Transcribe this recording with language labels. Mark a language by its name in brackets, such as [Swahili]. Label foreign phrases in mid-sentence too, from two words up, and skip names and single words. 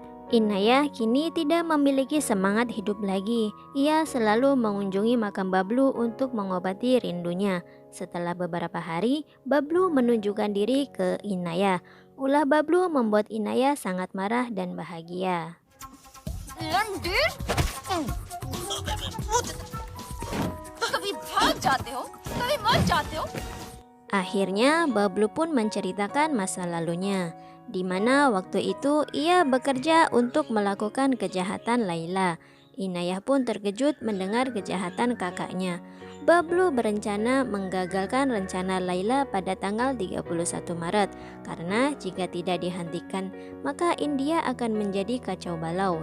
[Indonesian] Inayah kini tidak memiliki semangat hidup lagi. Ia selalu mengunjungi makam Bablu untuk mengobati rindunya. Setelah beberapa hari, Bablu menunjukkan diri ke Inayah. Ulah Bablu membuat Inayah sangat marah dan bahagia. [Hindi] लंडे कभी भाग जाते हो कभी मर जाते हो [Indonesian] Akhirnya, Bablu pun menceritakan masa lalunya, di mana waktu itu ia bekerja untuk melakukan kejahatan Laila. Inayah pun terkejut mendengar kejahatan kakaknya. Bablu berencana menggagalkan rencana Laila pada tanggal 31 Maret, karena jika tidak dihentikan, maka India akan menjadi kacau balau.